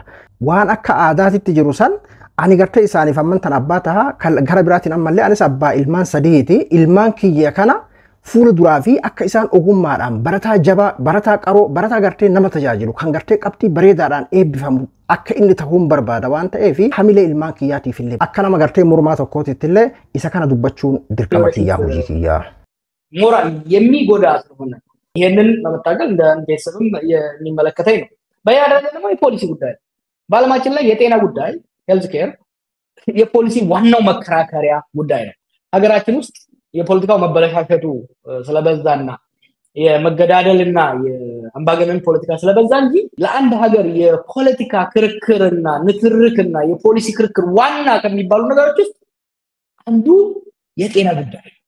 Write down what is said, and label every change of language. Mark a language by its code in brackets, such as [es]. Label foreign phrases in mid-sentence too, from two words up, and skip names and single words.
[om] Waan akka aadaatitti jiru san ani gartee isaaniif amman tan abbaa tahaa gara biraatiin ammallee anis abbaa ilmaan 3ti ilmaan kiyya kana fuula duraa fi akka isaan ogummaadhaan barataa jabaa barataa qaroo barataa gartee nama tajaajilu kan gartee qabxii bareedaadhaan eebbifamu akka inni ta'uun barbaada waan ta'eef hamilee ilmaan kiyyaatiif illee akka nama gartee mormaa tokkootitti illee isa kana dubbachuun dirqama kiyyaa hojii kiyyaa. [am] ሞራል የሚጎዳ ስለሆነ ይሄንን ለመታገል እንደ ቤተሰብም የሚመለከተኝ ነው። በያደረገ ደግሞ የፖሊሲ ጉዳይ ባለማችን ላይ የጤና ጉዳይ [en] health care [am] የፖሊሲ ዋናው መከራከሪያ ጉዳይ ነው። ሀገራችን ውስጥ የፖለቲካው መበለሻሸቱ ስለበዛና የመገዳደልና የአምባገነን ፖለቲካ ስለበዛ እንጂ ለአንድ ሀገር የፖለቲካ ክርክርና ንትርክና የፖሊሲ ክርክር ዋና ከሚባሉ ነገሮች ውስጥ አንዱ የጤና ጉዳይ።